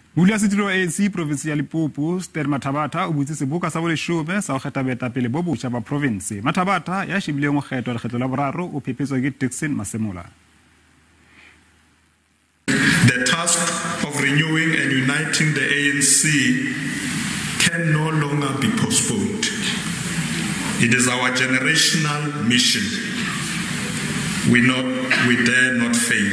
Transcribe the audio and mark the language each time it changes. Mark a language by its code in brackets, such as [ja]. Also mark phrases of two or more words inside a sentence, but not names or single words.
[nso] Modulasetulo wa ANC Profenseng ya Limpopo Stan Mathabatha o butse seboka sa bo-leshome sa kgetha boetapele bo botjha ba profense. Mathabatha ya shebileng go kgethwa lekgetlo la boraro o phephetswa ke Dickson Masemola. [en] The task of renewing and uniting the ANC can no longer be postponed. It is our generational mission. We dare not fail.